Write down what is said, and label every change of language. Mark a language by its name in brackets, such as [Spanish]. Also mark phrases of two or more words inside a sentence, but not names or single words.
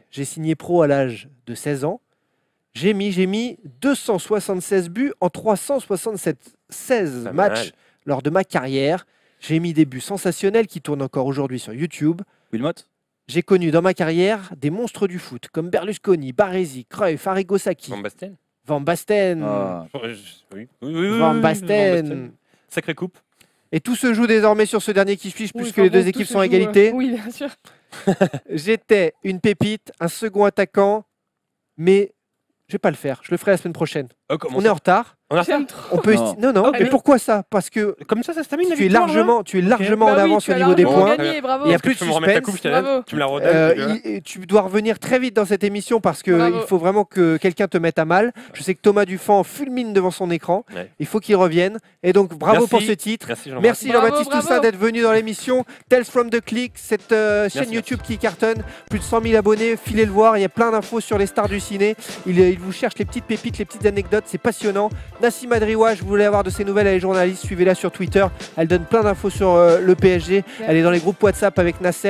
[French] J'ai signé pro à l'âge de 16 ans. J'ai mis 276 buts en 376 Pas matchs mal. lors de ma carrière. J'ai mis des buts sensationnels qui tournent encore aujourd'hui sur YouTube. Wilmot. J'ai connu dans ma carrière des monstres du foot comme Berlusconi, Baresi, Cruyff, Arrigo Sacchi, Van Basten. Van Basten, Ah. Oui, Van Basten. Sacrée coupe. Et tout se joue désormais sur ce dernier qui suis-je, Oui, puisque enfin les bon, deux tout équipes se sont à joue, égalité. Oui, bien sûr. J'étais une pépite, un second attaquant, mais je vais pas le faire. Je le ferai la semaine prochaine. Oh, comment On est en retard. On a ça J'aime trop. On peut Non. non, Ah, mais mais- pourquoi ça? Parce que Comme ça se termine la tu es victoire, largement, tu es largement Bah en oui, avance tu au as niveau des largement points. gagné, bravo. Il y a Est-ce que plus tu de peux me remettre la suspense. coupe, je te la Bravo. tu me la redonnes. Tu dois revenir très vite dans cette émission parce que Bravo. il faut vraiment que quelqu'un te mette à mal. Je sais que Thomas Dufan fulmine devant son écran. Ouais. Il faut qu'il revienne. Et donc bravo Merci. pour ce titre. Merci Jean-Marc. Merci Bravo, Jean-Baptiste bravo. Toussaint d'être venu dans l'émission. Tales from the Click, cette chaîne YouTube qui cartonne. Plus de 100 000 abonnés, filez le voir. Il y a plein d'infos sur les stars du ciné. Il vous cherche les petites pépites, les petites anecdotes. C'est passionnant. Nassim Adriwa, je voulais avoir de ses nouvelles. Elle est journaliste. Suivez-la sur Twitter. Elle donne plein d'infos sur le PSG. Elle est dans les groupes WhatsApp avec Nasser.